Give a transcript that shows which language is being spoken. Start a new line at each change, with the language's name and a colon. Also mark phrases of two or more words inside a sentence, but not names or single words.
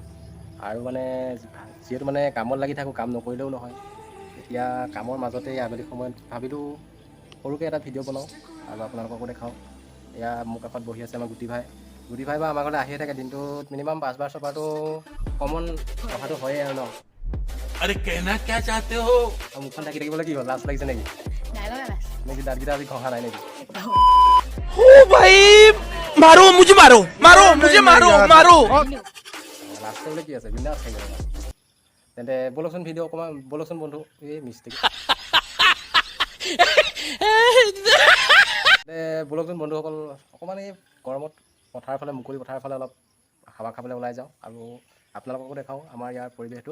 Assamese: আৰু মানে যিহেতু মানে কামত লাগি থাকোঁ, কাম নকৰিলেও নহয়। এতিয়া কামৰ মাজতে আবেলি সময়ত ভাবিলোঁ সৰুকৈ এটা ভিডিঅ' বনাওঁ আৰু আপোনালোককো দেখাওঁ। এয়া মোৰ কাষত বহি আছে আমাৰ গুটি ভাই বা আমাৰ ঘৰলৈ আহিয়ে থাকে। দিনটোত মিনিমাম 5বাৰ 6বাৰটো কমন কথাটো হয়েই আৰু ন।
Hindi: अरे कहना क्या चाहते हो?
Assamese: মুখখন ঢাকি থাকিবলৈ কি হ'ল? লাজ লাগিছে নেকি? নেকি দাঁতকেইটা আজি ঘঁহা নাই নেকি?
Hindi: ओ भाई मारो मुझे मारो मारो मुझे मारो मारो
Assamese: লাজ কৰিবলৈ কি আছে? বিন্দাছ থাকিব লাগে। তেন্তে ব'লকচোন ভিডিঅ' অকণমান ব'লকচোন বন্ধু। এই মিষ্টেক ব'লকচোন বন্ধুসকল, অকণমান এই গৰমত পথাৰৰ ফালে, মুকলি পথাৰৰ ফালে অলপ হাৱা খাবলৈ ওলাই যাওঁ আৰু আপোনালোককো দেখাওঁ আমাৰ ইয়াৰ পৰিৱেশটো।